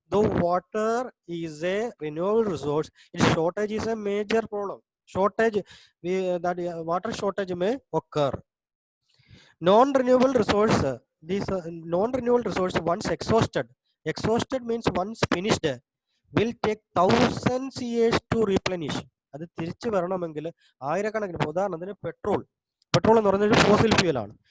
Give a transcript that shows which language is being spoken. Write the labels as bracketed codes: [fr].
[en] Though water is a renewable resource, it shortage is a major problem. Shortage water shortage may occur. Non-renewable resource, these non-renewable resource once exhausted means once finished, will take thousands years to replenish. [ml] അത് തിരിച്ചു വരണമെങ്കിൽ ആയിരക്കണക്കിന്. ഉദാഹരണത്തിന് petrol എന്ന് പറയുന്നത് fossil fuel ആണ്.